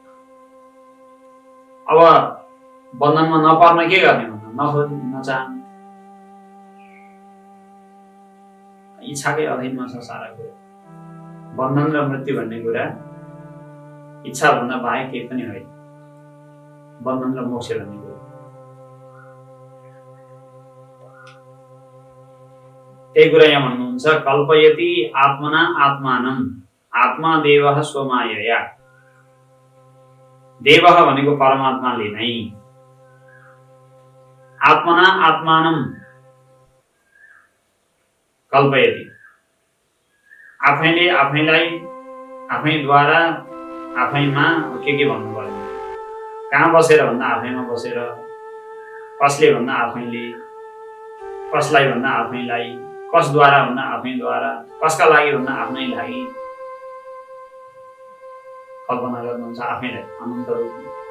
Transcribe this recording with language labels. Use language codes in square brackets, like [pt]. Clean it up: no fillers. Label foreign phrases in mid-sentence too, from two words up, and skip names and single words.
[ne] अब बन्धनमा नपर्न के गर्ने भन्दा नखोज्ने, नचाहने, इच्छाकै अधीनमा छ सारा कुरा। बन्धन र मृत्यु भन्ने कुरा इच्छा भन्दा बाहेक केही पनि होइन। बन्धन र मोक्ष भन्ने कुरा त्यही कुरा यहाँ भन्नुहुन्छ, [sa] कल्पयति आत्मना आत्मानं आत्मा देवः स्वमायया। [ne] देवः भनेको परमात्माले नै, [sa] आत्मना आत्मानं कल्पयति, [ne] आफैले आफैलाई आफैद्वारा आफैमा के भन्नु पर्यो, कहाँ बसेर भन्दा आफैमा बसेर, कसले भन्दा आफैले, कसलाई भन्दा आफैलाई, कसद्वारा भन्दा आफैद्वारा, कसका लागि भन्दा आफ्नै लागि कल्पना गर्नुहुन्छ आफैलाई अनन्त रूपमा।